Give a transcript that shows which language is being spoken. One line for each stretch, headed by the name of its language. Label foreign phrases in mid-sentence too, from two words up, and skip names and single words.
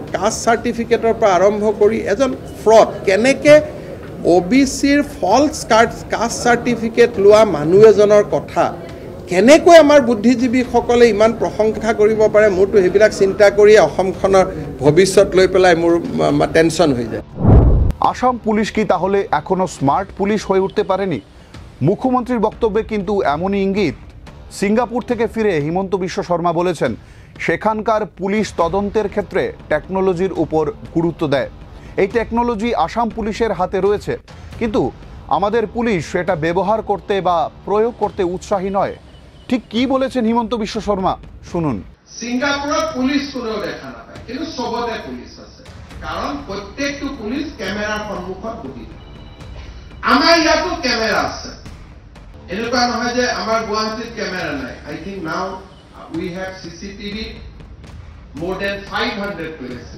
English: caste certificateৰ
Assamese: পৰা আৰম্ভ কৰি এজন ফ্ৰড। কেনেকৈ OBCৰ
English: false caste certificate
Assamese: লোৱা মানুহ এজনৰ কথা কেনেকৈ আমাৰ বুদ্ধিজীৱীসকলে ইমান প্ৰশংসা কৰিব পাৰে মোৰতো সেইবিলাক চিন্তা কৰি অসমখনৰ ভৱিষ্যত লৈ পেলাই মোৰ টেনশ্যন হৈ যায়।
Bangla: আসাম পুলিশ কি তাহলে এখনো
English: smart police
Bangla: হয়ে উঠতে পারেনি? মুখ্যমন্ত্রীর বক্তব্যে কিন্তু এমনই ইঙ্গিত। সিঙ্গাপুর থেকে ফিরে হিমন্ত বিশ্ব শর্মা বলেছেন সেখানকার পুলিশ তদন্তের ক্ষেত্রে টেকনোলজির উপর গুরুত্ব দেয়। এই টেকনোলজি আসাম পুলিশের হাতে রয়েছে, কিন্তু আমাদের পুলিশ সেটা ব্যবহার করতে বা প্রয়োগ করতে উৎসাহী নয়। ঠিক কি বলেছেন হিমন্ত বিশ্ব শর্মা, শুনুন।
Assamese: সিঙ্গাপুৰত পুলিশ কোনেও দেখা নাপায়, কিন্তু সবতে পুলিশ আছে, কাৰণ প্ৰত্যেকটো পুলিশ কেমেৰাৰ সন্মুখত বহি থাকে। আমাৰ ইয়াতো কেমেৰা আছে, এনেকুৱা নহয় যে আমাৰ গুৱাহাটীত কেমেৰা নাই।
English: I think now we have CCTV more than 500 places.